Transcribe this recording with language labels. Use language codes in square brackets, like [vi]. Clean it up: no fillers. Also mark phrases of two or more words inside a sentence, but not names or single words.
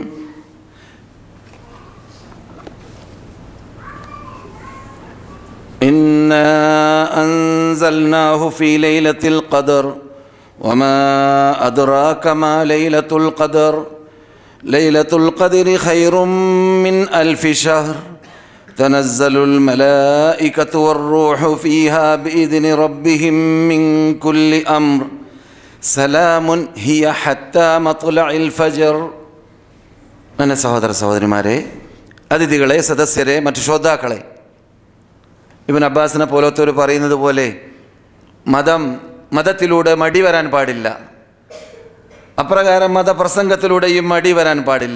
[ar] إنا أنزلناه في ليلة القدر وما أدراك ما ليلة القدر ليلة القدر خير من ألف شهر تنزل الملائكة والروح فيها بإذن ربهم من كل أمر سلام هي حتى مطلع الفجر. [ml] എൻ്റെ സഹോദര സഹോദരിമാരെ, അതിഥികളെ, സദസ്യരെ, മറ്റു ശ്രോതാക്കളെ, ഇബ്നു അബ്ബാസിനെ പോലത്തവർ പറയുന്നത് പോലെ മതത്തിലൂടെ മടി വരാൻ പാടില്ല. അപ്രകാരം മതപ്രസംഗത്തിലൂടെയും മടി വരാൻ പാടില്ല.